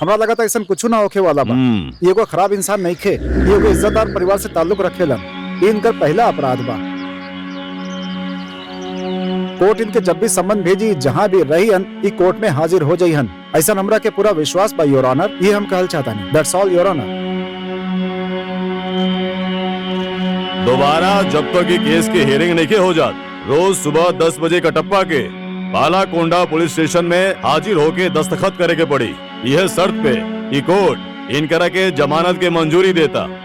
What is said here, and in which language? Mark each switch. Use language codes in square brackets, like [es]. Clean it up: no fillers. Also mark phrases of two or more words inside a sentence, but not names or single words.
[bho] हमरा लगा था ऐसा कुछ ना होके वाला बा। ये कोई खराब इंसान नहीं खे, ये कोई इज्जतदार परिवार से ताल्लुक रखेलन। ये इनकर पहला अपराध बा। कोर्ट इनके जब भी सम्मन भेजी जहाँ भी रहीहन ई कोर्ट में हाजिर हो जाइहन, ऐसा हमरा के पूरा विश्वास बा [en] your honor. [bho] ये हम कहल चाहता नहीं। [en] that's all your honor. [bho] दोबारा जब तक ये केस की हियरिंग नहीं हो जात, रोज सुबह 10 बजे कटप्पा के बालाकोंडा पुलिस स्टेशन में हाजिर होके दस्तखत करे के पड़ी। यह शर्त पे कि कोर्ट इनकरा के जमानत के मंजूरी देता।